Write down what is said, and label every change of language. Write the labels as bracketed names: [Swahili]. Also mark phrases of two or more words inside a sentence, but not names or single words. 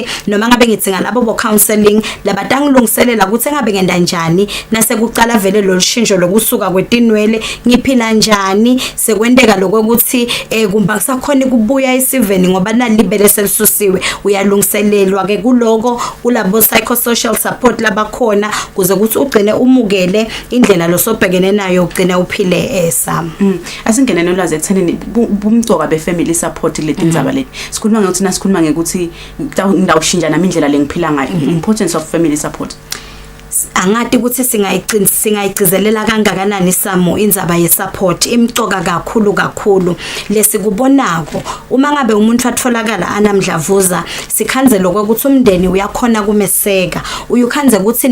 [Swati] noma ngabe ngitsinga labo bo counseling labatangilungiselela ukuthi ngabe ngenda njani nasekucala vele lo shintsho lokusuka kwetinwele ngiphila njani sekwenteka lokuthi kumba kusakhona kubuya isiveni ngoba nalibele selisusiwe uyalungiselelwa ke kuloko kulabo [English] psychosocial support [Swati] labakhona kuze ukuthi ugcine umukele indlela losobhekene nayo ugcine uphile Sam. Asingene nolwazi ekuthenini bumcoka be- [English] family support [Swati] letindzaba leti sikhuluma ngokuthi nasikhuluma ngekuthi ngidawushintsha nami indlela lengiphila ngayo [English] importance of family support. [Swati] Angati ukuthi singayigcizelela kangakanani Samo indzaba yesupport imcoka kakhulu lesikubonako uma ngabe umuntu atholakala anamdlavuza sikhanze lokuthi umndeni uyakhona kumeseka uyukhanze ukuthi